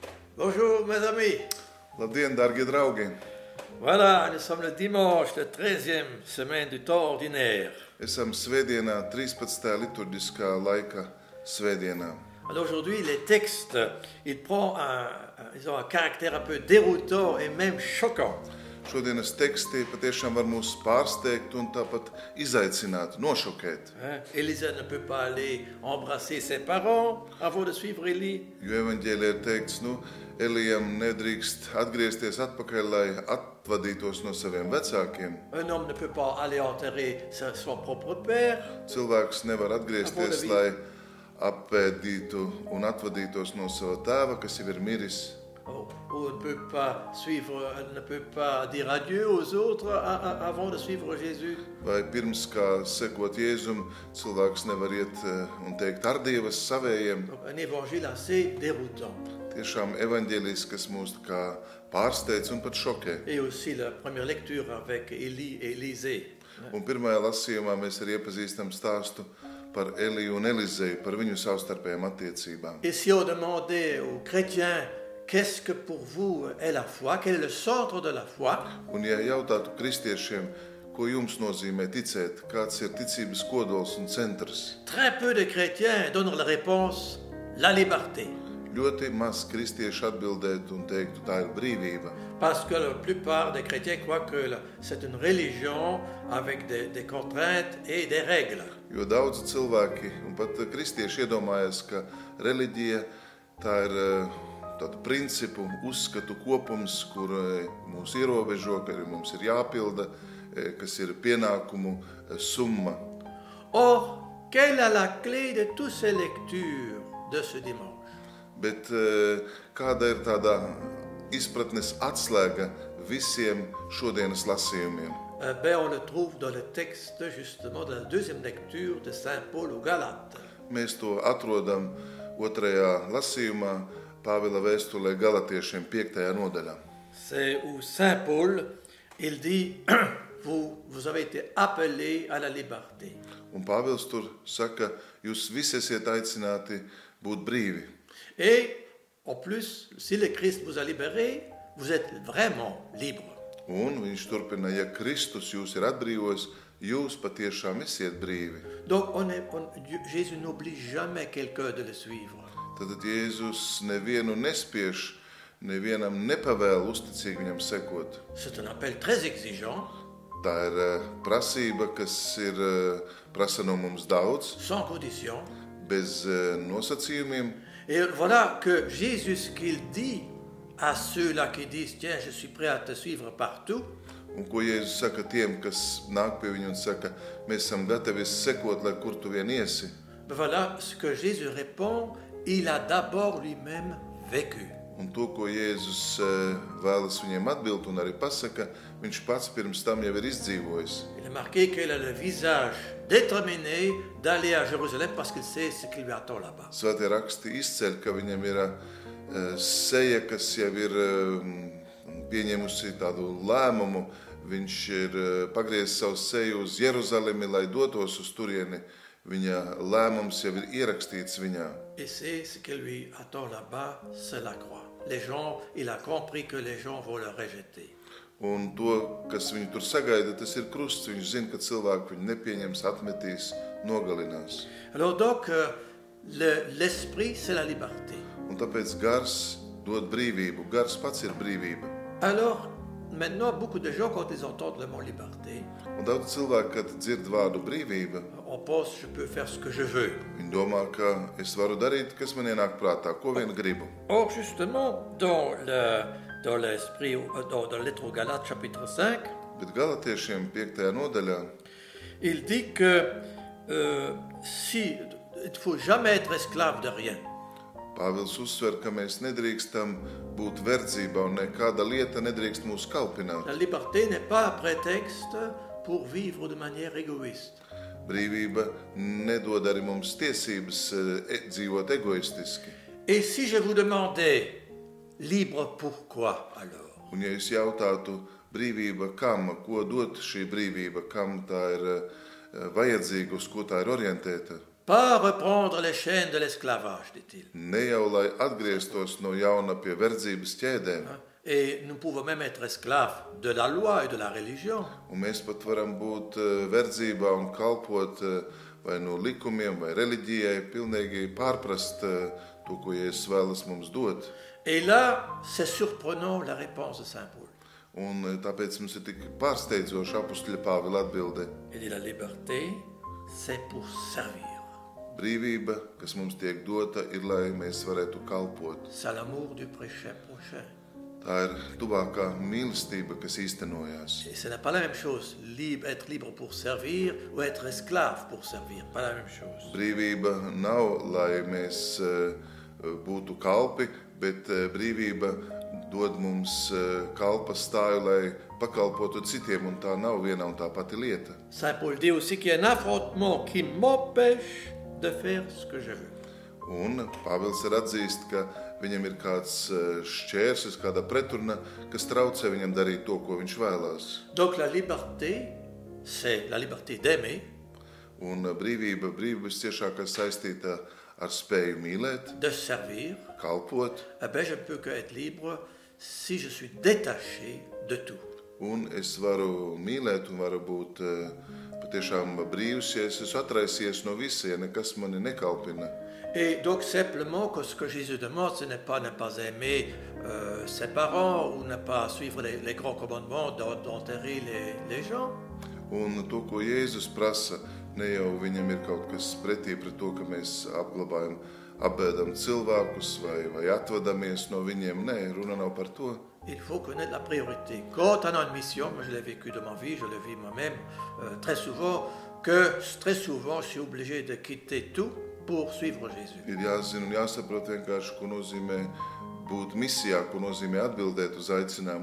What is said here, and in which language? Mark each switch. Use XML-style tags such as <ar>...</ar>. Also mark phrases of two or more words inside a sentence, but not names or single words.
<fr>Bonjour mes amis.</fr> <lv>Labdien, darbie draugi!</lv> <fr>Voilà, nous sommes le dimanche, la 13e semaine du temps ordinaire.</fr> <lv>Esam svētdienā, 13. liturģiskā laika svētdienā.</lv> <fr>Alors aujourd'hui, les textes, ils prennent ils ont un caractère un peu déroutant et même choquant.</fr> <lv>Šodienas teksti patiešām var mūs pārsteigt un tāpat izaicināt, nošokēt.</lv> <fr>Élisa ne peut pas aller embrasser ses parents avant de suivre Élie.</fr> <lv>Jo evaņģēlijā ir teikts, Elijam nedrīkst atgriezties atpakaļ, lai atvadītos no saviem vecākiem.</lv> <fr>Un homme ne peut pas aller enterrer son propre père.</fr> <lv>Cilvēks nevar atgriezties, lai apēdītu un atvadītos no sava tēva, kas jau ir miris.</lv> <fr>Ou ne peut pas dire adieu aux autres avant de suivre Jésus.</fr> <lv>Vai pirms kā sekot Jēzum, cilvēks nevar iet un teikt ar Dievas savējiem.</lv> <fr>Un évangile assez déroutant.</fr> <lv>Tiešām evaņģēlijs, kas mūs kā pārsteidz un pat šokē.</lv> <fr>Et aussi la première lecture avec Élie et Élisée.</fr> <lv>Un pirmajā lasījumā mēs arī iepazīstam stāstu par Eliju un Elizeju, par viņu savstarpējām attiecībām.</lv> <fr>Et si on demandait aux chrétiens qu'est-ce que pour vous est la foi, quel est le centre de la foi?</fr> <lv>Un ja jautātu kristiešiem, ko jums nozīmē ticēt, kāds ir ticības kodols un centrs?</lv> <fr>Très peu de chrétiens donnent la réponse, la liberté.</fr> <lv>Ļoti maz kristieši atbildētu un teiktu, tā ir brīvība.</lv> <fr>Parce que la plupart des chrétiens croient que c'est une religion avec des contraintes et des règles.</fr> <lv>Jo daudzi cilvēki un pat kristieši iedomājas, ka reliģija tā ir tādu principu, uzskatu kopums, kur mūs ierobežo, ka mums ir jāpilda, kas ir pienākumu summa.</lv> <fr>Or, quelle est la clé de toutes ces lectures de ce dimanche?</fr> <lv>Bet kāda ir tāda izpratnes atslēga visiem šodienas lasījumiem?</lv> <fr>On le trouve dans le texte justement de la deuxième lecture de Saint Paul aux Galates.</fr> <lv>Mēs to atrodam otrajā lasījumā Pāvila vēstulē Galatiešiem 5. nodaļā.</lv> <fr>C'est où Saint Paul, il dit, vous avez été appelés à la liberté.</fr> <lv>Un Pāvils tur saka, jūs visi esiet aicināti būt brīvi.</lv> <fr>Et en plus, si le Christ vous a libéré, vous êtes vraiment libre.</fr> <lv>Un viņš turpina, ja Kristus jūs ir atbrīvojis, jūs patiešām esiet brīvi.</lv> <fr>Donc Jésus n'oblige jamais quelqu'un de le suivre.</fr> <lv>Tad Jēzus nevienu nespiež, nevienam nepavēl uzticīgi viņam sekot.</lv> <fr>C'est un appel très exigeant.</fr> <lv>Tā ir prasība, kas ir prasa no mums daudz,</lv> <fr>sans condition.</fr> <lv>Bez nosacījumiem.</lv> <fr>Et voilà que Jésus, ce qu'il dit à ceux-là qui disent, tiens, je suis prêt à te suivre partout.</fr> <lv>Un ko Jēzus saka tiem, kas nāk pie viņu un saka, mēs esam gatavi sekot, lai kur tu vien iesi.</lv> <fr>Voilà ce que Jésus répond, il a d'abord lui-même vécu.</fr> <lv>Un to, ko Jēzus vēlas viņiem atbild un arī pasaka, viņš pats pirms tam jau ir izdzīvojis.</lv> <fr>Il est marqué qu'il a le visage déterminé d'aller à Jérusalem parce qu'il sait ce qui lui attend là-bas.</fr> <lv>Svētie raksti izceļ, ka viņam ir seja, kas jau ir pieņēmusi tādu lēmumu. Viņš ir pagriezis savu seju uz Jeruzalemi, lai dotos uz turieni. Viņa lēmums jau ir ierakstīts viņā.</lv> <fr>Et c'est ce qui lui attend là-bas, c'est la croix. Il a compris que les gens vont le rejeter.</fr> <lv>Un to, kas viņu tur sagaida, tas ir krusts. Viņš zina, ka cilvēki viņu nepieņems, atmetīs, nogalinās.</lv> <fr>Alors donc, l'esprit, c'est la liberté.</fr> <lv>Un tāpēc gars dod brīvību. Gars pats ir brīvība.</lv> <fr>Alors, maintenant, beaucoup de gens, quand ils entendent le mot liberté,</fr> <lv>un daudz cilvēku, kad dzird vārdu brīvība,</lv> <fr>on pense, je peux faire ce que je veux.</fr> <lv>Viņi domā, ka es varu darīt, kas man ienāk prātā, ko vien gribu.</lv> <fr>Or, justement, dans l'esprit, dans la lettre aux Galates, chapitre 5,</fr> <lv>Bet Galatiešiem 5. nodaļā,</lv> <fr>il dit que il ne faut jamais être esclave de rien.</fr> <lv>Pāvils uzsver, ka mēs nedrīkstam būt verdzībā un nekāda lieta nedrīkst mūs kalpināt.</lv> <fr>La liberté n'est pas un prétexte pour vivre de manière égoïste.</fr> <lv>Brīvība nedod arī mums tiesības dzīvot egoistiski.</lv> <fr>Et si je vous demandais libre pourquoi alors?</fr> <lv>Un ja jūs jautātu brīvība kam, ko dot šī brīvība, kam tā ir vajadzīga, uz ko tā ir orientēta?</lv> <fr>Pas reprendre les chaînes de l'esclavage, dit-il.</fr> <lv>Ne jau lai atgrieztos no jauna pie verdzības ķēdēm,</lv> <fr>Et nous pouvons même être esclaves de la loi et de la religion.</fr> <lv>un mēs pat varam būt verdzībā un kalpot vai no likumiem vai reliģijai, pilnīgi pārprast to, ko Jēzus vēlas mums dot.</lv> <fr>Et là, c'est surprenant la réponse de Saint Paul.</fr> <lv>Un tāpēc mums ir tik pārsteidzoši apustuļa Pāvila atbilde.</lv> <fr>Il dit la liberté, c'est pour servir.</fr> <lv>Brīvība, kas mums tiek dota, ir, lai mēs varētu kalpot.</lv> <fr>C'est l'amour du péché prochain.</fr> <lv>Tā ir tuvākā mīlestība, kas īstenojās.</lv> <fr>Et ce n'est pas la même chose, être libre pour servir ou être esclave pour servir. Pas la même chose.</fr> <lv>Brīvība nav, lai mēs būtu kalpi, bet brīvība dod mums kalpa stāju, lai pakalpotu citiem, un tā nav viena un tā pati lieta.</lv> <fr>Saint Paul dit aussi qu'il y a un affrontement qui m'empêche de faire ce que je veux.</fr> <lv>Un Pāvils ir atzīst, ka viņam ir kāds šķērsis, kāda pretruna, kas traucē viņam darīt to, ko viņš vēlās.</lv> <fr>Donc la liberté, c'est la liberté d'aimer,</fr> <lv>Un brīvība ciešākā saistīta ar spēju mīlēt,</lv> <fr>de servir.</fr> <lv>kalpot,</lv> <fr>Eh bien, je ne peux qu'être libre si je suis détaché de tout.</fr> <lv>un es varu mīlēt un varu būt patiešām brīvs, ja es esmu atraisies no visa, ja nekas mani nekalpina.</lv> <fr>Et donc simplement que ce que Jésus demande, ce n'est pas ne pas aimer ses parents ou ne pas suivre les grands commandements d'enterrer les gens.</fr> <lv>Un to, ko Jēzus prasa, ne jau viņam ir kaut kas pretī pret to, ka mēs apbēdam cilvēkus vai atvadamies no viņiem. Nē, runa nav par to.</lv> <fr>Il faut connaître la priorité. Quand on a une mission, moi je l'ai vécu de ma vie, je le vis moi-même très souvent, je suis obligé de quitter tout pour suivre Jésus.</fr> <lv>Ir jāzina un jāsaprot vienkārši, ko nozīmē būt misijā, ko nozīmē atbildēt uz aicinājumu.</lv>